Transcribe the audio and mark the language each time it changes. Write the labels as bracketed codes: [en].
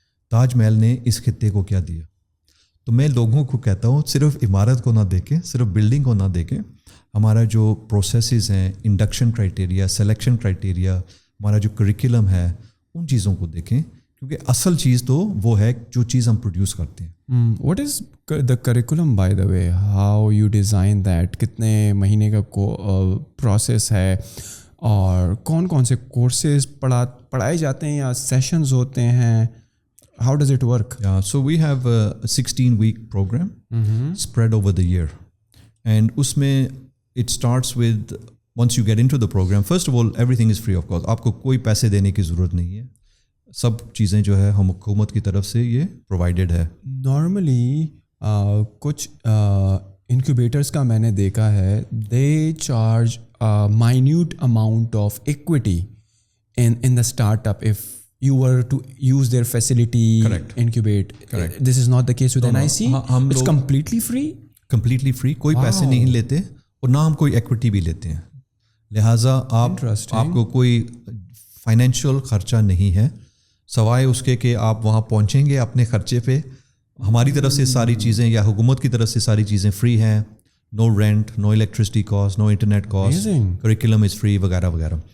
[ur] تاج محل نے اس خطے کو کیا دیا؟ تو میں لوگوں کو کہتا ہوں صرف عمارت کو نہ دیکھیں, صرف بلڈنگ کو نہ دیکھیں, ہمارا جو پروسیسز ہیں, انڈکشن کرائٹیریا, سلیکشن کرائٹیریا, ہمارا جو کریکولم ہے, ان چیزوں کو دیکھیں, کیونکہ اصل چیز تو وہ ہے جو چیز ہم پروڈیوس کرتے ہیں. [en] what is the curriculum by the way, how you design that, [ur] کتنے مہینے کا پروسیس ہے, اور کون کون سے کورسز پڑھائے جاتے ہیں یا سیشنز ہوتے ہیں, [en] how does it work? Yeah, so we have a 16-week program spread over the year, and usme it starts with, once you get into the program, first of all everything is free of cost. [ur] آپ کو کوئی پیسے دینے کی ضرورت نہیں ہے, سب چیزیں جو ہے ہم حکومت کی طرف سے یہ پرووائڈیڈ ہے. نارملی کچھ انکیوبیٹرس کا میں نے دیکھا ہے, [en] They charge minute amount of equity in the startup if you were to use their facility. Correct. Incubate. Correct. This is not the case with NIC. It's completely free. Completely free, [ur] کوئی پیسے نہیں لیتے اور نہ ہم کوئی equity بھی لیتے ہیں. لہٰذا آپ کو کوئی فائنینشیل خرچہ نہیں ہے, سوائے اس کے کہ آپ وہاں پہنچیں گے اپنے خرچے پہ. ہماری طرف سے ساری چیزیں یا حکومت کی طرف سے ساری چیزیں فری ہیں, نو rent, know electricity cost, know internet cost, curriculum is free وغیرہ وغیرہ.